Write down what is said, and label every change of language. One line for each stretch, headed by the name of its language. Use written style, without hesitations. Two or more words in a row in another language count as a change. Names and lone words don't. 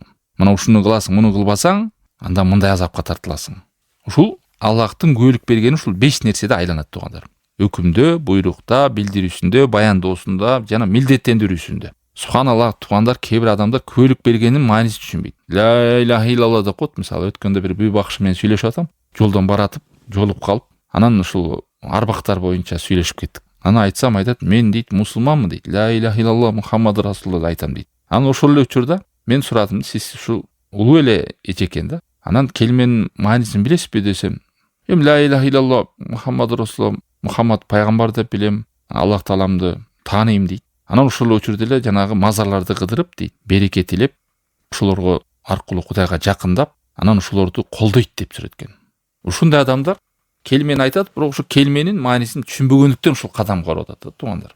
Kyrgyz: Мына ушуну кыласың, муну кылбасаң, анда мындай азапка тартыласың. Ушул Аллахтын күбөлүк бергени ушул 5 нерседе айланат туугандар. Өкүмдө, буйрукта, билдирүүсүндө, баяндоосунда жана милдеттендирүүсүндө. Субханаллах, туугандар, кээ бир адамдар күбөлүк бергенин маанисин түшүнбөйт.
Arabic: لا إله إلا الله
Kyrgyz: деп коет. Мисалы өткөндө бир бүй бакшы менен сүйлөшүп атам, жолдон баратып, жолуп калып, анан ушул арбактар боюнча сүйлөшүп кеттик. Аны айтсам айтат, мен дейт мусулманмын дейт.
Arabic: لا إله إلا الله محمد رسول الله
Kyrgyz: айтам дейт. Анан ошол эле учурда мен сурадым, сиз ушул улуу эле эчекен да. Анан келменин маанисин билесизби десем,
Arabic: لا إله إلا الله محمد رسول الله,
Kyrgyz: Мухаммад пайгамбар деп билем, Аллах тааламды тааныйм дейт. Анан ошол учурда эле жанагы мазарларды кыдырып дейт, береке тилеп, ошолорго аркылуу Кудайга жакындап, анан ошолорду колдойт деп сүрөткөн. Ушундай адамдар келмени айтат, бирок ошо келменин маанисин түшүнбөгөндүктөн ушул кадамга барып атат туугандар.